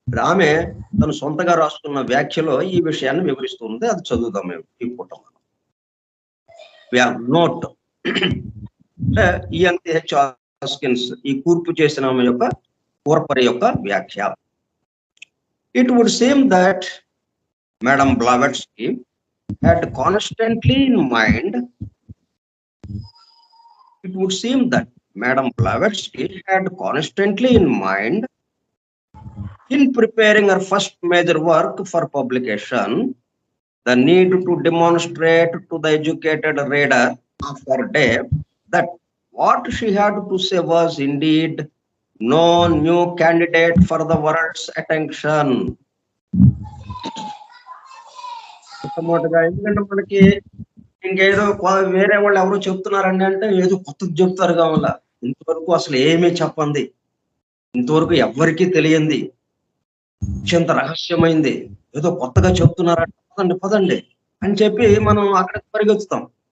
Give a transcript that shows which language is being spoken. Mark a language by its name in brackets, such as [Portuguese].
[Telugu] ఆమె తను సొంతగా రాసుకున్న వ్యాఖ్యలో ఈ విషయాన్ని వివరిస్తుంది. అది చదువుదాం మేము ఈ పూట. నోట్ ENTH హాస్కిన్స్ ఈ కూర్పు చేసిన ఆమె యొక్క కూర్పరి యొక్క వ్యాఖ్య. [English] It would seem that Madam Blavatsky had constantly in mind. It would seem that Madam Blavatsky had constantly in mind, in preparing her first major work for publication, the need to demonstrate to the educated reader of her day that what she had to say was indeed no new candidate for the world's attention. [Telugu] ఎందుకంటే మనకి ఇంకేదో వేరే వాళ్ళు ఎవరో చెప్తున్నారండి అంటే ఏదో కొత్తది చెప్తారు కావాల. ఇంతవరకు అసలు ఏమీ చెప్పండి, ఇంతవరకు ఎవరికీ తెలియంది, అత్యంత రహస్యమైంది, ఏదో కొత్తగా చెప్తున్నారంటే పదండి పదండి అని చెప్పి మనం అక్కడికి పరిగెత్తుతాం.